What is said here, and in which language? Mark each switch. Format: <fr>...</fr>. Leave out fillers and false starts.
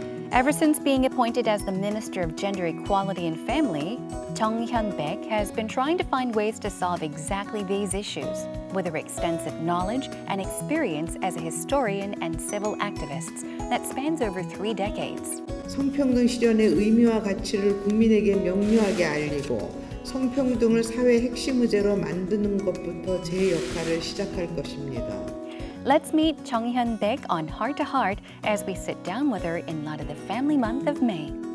<en>Ever since being appointed as the Minister of Gender Equality and Family, Chung Hyun-baek has been trying to find ways to solve exactly these issues, with her extensive knowledge and experience as a historian and civil activist that spans over 3 decades.</en> <ko>성평등 실현의 의미와 가치를 국민에게 명료하게 알리고 성평등을 사회 핵심 의제로 만드는 것부터 제 역할을 시작할 것입니다.</ko> <en>Let's meet Chung Hyun-baek on Heart to Heart as we sit down with her in light of the Family Month of May.</en>